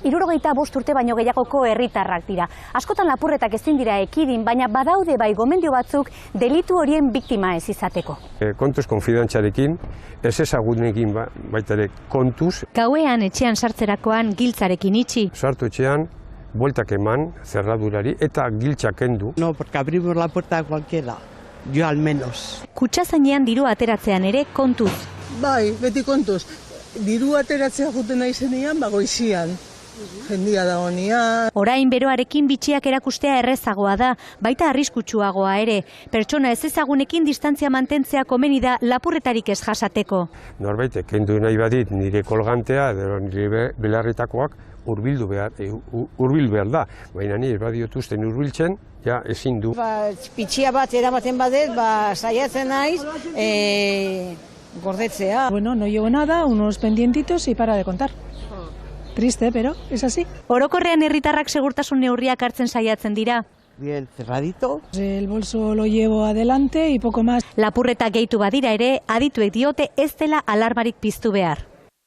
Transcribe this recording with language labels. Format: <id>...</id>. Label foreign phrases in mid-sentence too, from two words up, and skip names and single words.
<eu>65 urte baino gehiagoko herritarrak dira. Askotan lapurretak ezin dira ekidin, baina badaude bai gomendio batzuk delitu horien biktima ez izateko. Kontuz konfidantzarekin, ez ezagunekin baita ere kontuz. Gauean etxean sartzerakoan giltzarekin itxi. Sartu etxean, bueltak eman, zerradurari, eta giltzak kendu.</eu> <es>No, porque abrimos la puerta a cualquiera, yo al menos.</es> <eu>Kutxazainean diru ateratzean ere kontuz. Bai, beti kontuz. Diru ateratzea juten nahi zenean, goizian. Jendia dagoenean. Orain beroarekin bitxiak erakustea errezagoa da, baita arriskutsuagoa ere. Pertsona ez ezagunekin distantzia mantentzea komeni da lapurretarik ez jasateko. Norbait, kendu nahi badit nire kolgantea, edo nire belarretakoak, hurbildu behar da. Baina nire badiotuzten hurbiltzen, ja ezin du. Pitxia bat eramaten badet, saiatzen naiz, gordetzea.</eu> <es>Bueno, no llevo nada, unos pendientitos y para de contar. Triste, pero es así.</es> <eu>Orokorrean herritarrak segurtasun neurriak hartzen saiatzen dira.</eu> <es>Bien cerradito. El bolso lo llevo adelante y poco más.</es> <eu>Lapurreta gehitu badira ere, adituek diote ez dela alarmarik piztu behar.</eu>